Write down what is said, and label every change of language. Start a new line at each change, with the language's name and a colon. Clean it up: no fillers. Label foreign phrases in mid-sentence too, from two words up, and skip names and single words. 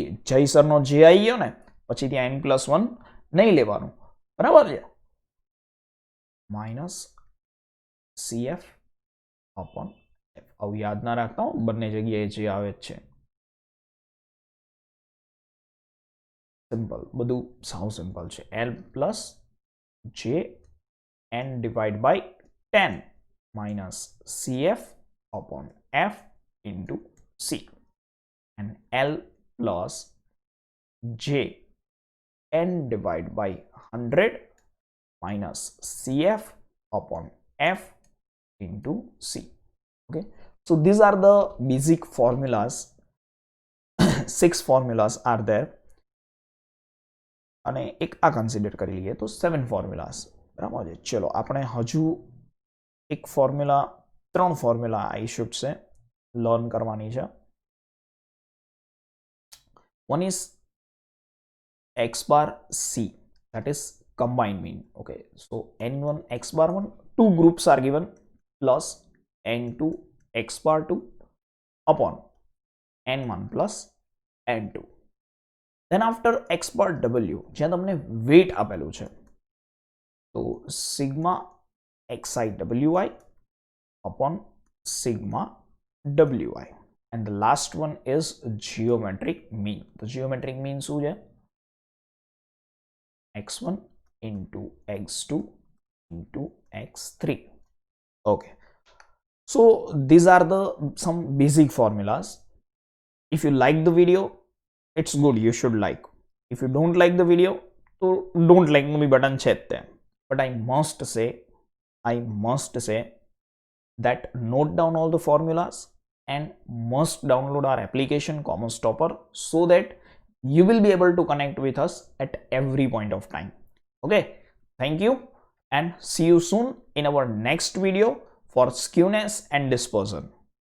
Gujarati: જય સરનો જે આવી ગયો ને પછી ત્યાં n પ્લસ 1 નહીં લેવાનું, બરાબર છે.
English: Minus CF upon F.
Gujarati: આવું યાદ ના રાખતા હો, બંને જગ્યાએ જે આવે જ છે. સિમ્પલ, બધું સાવ સિમ્પલ છે.
English: L પ્લસ J n divided by 10 minus CF upon F into C, and L plus J n divided by 100 minus CF upon F into C. Okay, so these are the basic formulas. 6 formulas are there,
Gujarati: અને એક આ કન્સિડર કરી લઈએ તો 7 formulas. બરાબર છે. ચલો આપણે હજુ એક ફોર્મ્યુલા, 3 ફોર્મ્યુલા
English: I should
Gujarati: છે લર્ન કરવાની છે.
English: One is x bar c, that is combined mean. Okay, so n1 x bar 1, 2 groups are given, plus n2 x bar 2 upon n1 plus n2. Then after x bar w,
Gujarati: જ્યાં તમને વેટ આપેલું છે, તો
English: sigma xi wi upon sigma wi, and the last one is geometric mean.
Gujarati: તો
English: geometric mean
Gujarati: શું છે?
English: x1 into x2 into x3. Okay, so these are the some basic formulas. If you like the video, it's good, you should like. If you don't like the video, so don't like
Gujarati: નું બી બટન છે જ તે.
English: But I must say that note down all the formulas and must download our application Commerce Topper, so that you will be able to connect with us at every point of time. Okay, thank you and see you soon in our next video for skewness and dispersion.